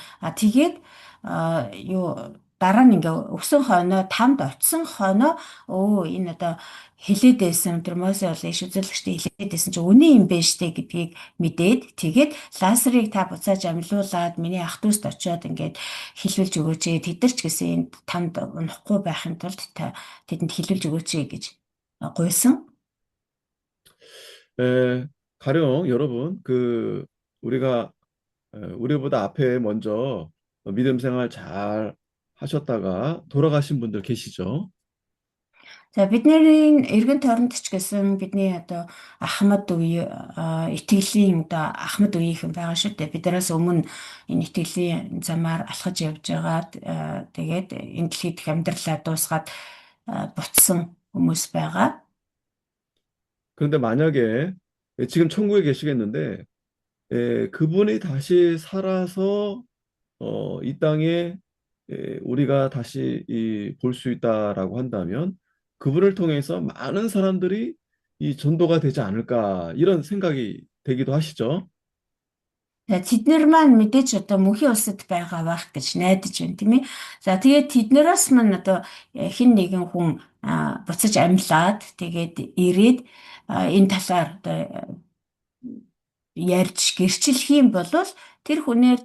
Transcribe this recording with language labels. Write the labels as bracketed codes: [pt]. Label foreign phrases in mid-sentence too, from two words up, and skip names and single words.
[mn] Тэгээд юу дараа нь ингээ өсөн хойноо тамд очисон хойноо энэ одоо хэлээд байсан тэр Мосе бол иш үзүүлэгчтэй хэлээд байсан чи үний юм байна штэ гэдгийг мэдээд тэгээд Лазарыг та буцааж амьлуулад миний ах дүүст очиод ингээд хэлүүлж өгөөч тэд нар ч гэсэн энд тамд унахгүй байхын тулд та тэдэнд хэлүүлж өгөөч гэж гуйсан. [ko] 에, 가령 여러분, 우리가 우리보다 앞에 먼저 믿음 생활 잘 하셨다가 돌아가신 분들 계시죠? [mn] За бидний эргэн тойронд ч гэсэн бидний одоо Ахмад үе итгэлийн одоо Ахмад үеийнхэн байгаа шүү дээ. Биднээс өмнө энэ итгэлийн замаар алхаж явж байгаад тэгээд энэ дэлхийд их амьдралаа дуусгаад буцсан хүмүүс байгаа. [ko] 그런데 만약에 지금 천국에 계시겠는데 그분이 다시 살아서 이 땅에 우리가 다시 볼 수 있다라고 한다면 그분을 통해서 많은 사람들이 이 전도가 되지 않을까 이런 생각이 되기도 하시죠. [mn] За тэднэр маань мэдээж одоо мөнхийн улсад байгаа байх гэж найдаж байна тийм ээ. За тэгээд тэднээс маань одоо хэн нэгэн хүн буцаж амьлаад тэгээд ирээд энэ талаар одоо ярьж гэрчлэх юм бол тэр хүнээр